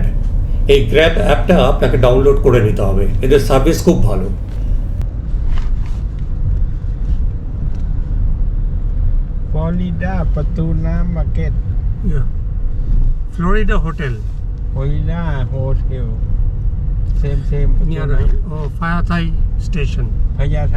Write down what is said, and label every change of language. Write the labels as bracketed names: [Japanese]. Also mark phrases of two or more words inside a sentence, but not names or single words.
[Bangla] এই গ্র্যাব অ্যাপটা আপনাকে ডাউনলোড করে নিতে হবে, এদের সার্ভিস খুব ভালো। Florida ประตูน้ำ Market ফ্লোরিডা হোটেল Florida Hotel same ประตู নিয়ার น้ำ ফায়াথাই স্টেশন। พญาไท